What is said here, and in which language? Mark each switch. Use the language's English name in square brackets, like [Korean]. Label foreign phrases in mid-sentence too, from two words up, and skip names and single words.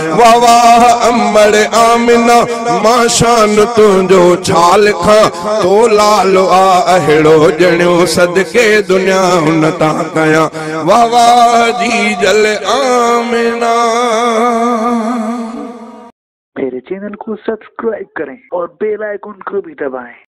[Sindhi] واهه واهه انبر آمنه، مان شان تنهنجو ڇا لکان. تو لال آ اهڙو ڄڻيو صدقي دنيا هن تان ڪيان. واهه واهه جي جل آمنه. [Hindi] मेरे चैनल को सब्सक्राइब करें और बेल आइकन को भी दबाएं।